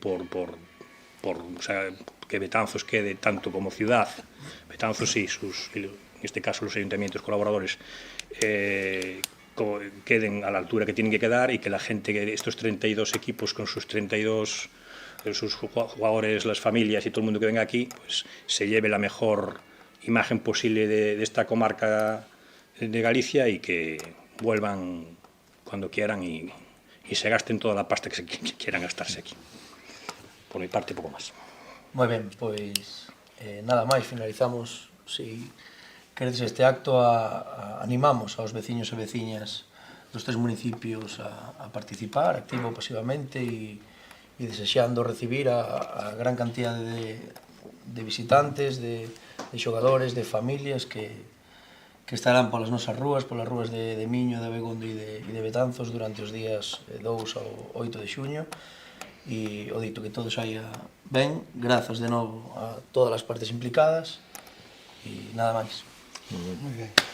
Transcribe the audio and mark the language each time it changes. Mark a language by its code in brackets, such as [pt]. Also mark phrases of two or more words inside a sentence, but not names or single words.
[es] o sea, que Betanzos quede tanto como ciudad, Betanzos y en este caso los ayuntamientos colaboradores, queden a la altura que tienen que quedar, y que la gente, estos 32 equipos con sus 32 sus jugadores, las familias y todo el mundo que venga aquí, pues se lleve la mejor imagen posible de esta comarca de Galicia, y que vuelvan cuando quieran y se gasten toda la pasta que quieran gastarse aquí. Por mi parte, [gl] pouco máis. Moi ben, pois nada máis, finalizamos. Si queredes este acto, animamos aos veciños e veciñas dos tres municipios a participar activo ou pasivamente, e desexando recibir a gran cantidad de visitantes, de xogadores, de familias que estarán polas nosas rúas, polas rúas de Miño, de Abegondo e de Betanzos durante os días 2 ao 8 de xuño. E o dito, que todo saia ben, grazas de novo a todas as partes implicadas, e nada máis. [es] Muy bien.